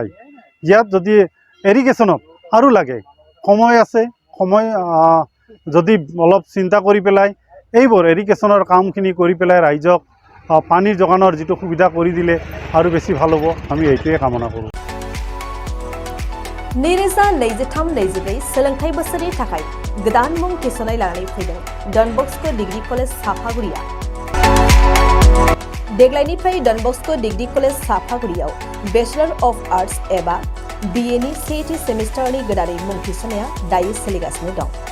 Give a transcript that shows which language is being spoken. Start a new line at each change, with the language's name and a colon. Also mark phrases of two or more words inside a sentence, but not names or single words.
Assamese: ইয়াত যদি এৰিগেশ্যনত আৰু লাগে, সময় আছে, যদি অলপ চিন্তা কৰি পেলাই এইবোৰ এৰিগেশ্যনৰ কামখিনি কৰি পেলাই ৰাইজক পানীৰ যোগানৰ যিটো সুবিধা কৰি দিলে আৰু বেছি ভাল হ'ব। আমি এইটোৱে কামনা কৰোঁ।
Bodo: 2023-24 सोलोंथाइ बोसोरनि थाखाय गोदान मुं थिसननाय लानानै फैदों डन बस्क' डिग्री कलेज साफागुरिया। देग्लायनिफ्राय डन बस्क' डिग्री कलेज साफागुरियाव
English: Bachelor of Arts
Bodo: एबा BA नि सेथि सेमिस्टारनि गोदानै मुं थिसननाया दायो सोलिगासिनो दं।